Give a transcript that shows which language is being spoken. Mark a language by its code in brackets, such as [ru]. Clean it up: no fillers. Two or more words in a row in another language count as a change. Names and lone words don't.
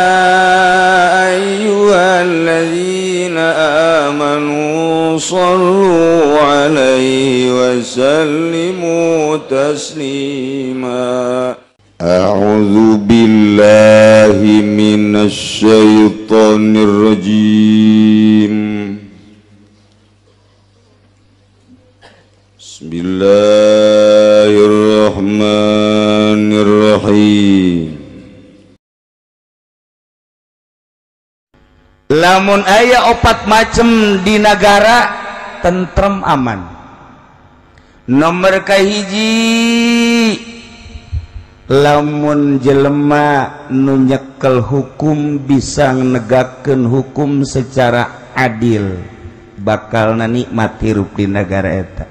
[ar] أيها الذين آمنوا صلوا عليه وسلموا تسليما أعوذ بالله من الشيطان الرجيم بسم الله الرحمن الرحيم [su] Lamun aya opat macem di negara tentrem aman. Nomor kahiji, lamun jelema nu nyekel hukum bisa negakeun hukum secara adil, bakal nikmat hirup di negara eta.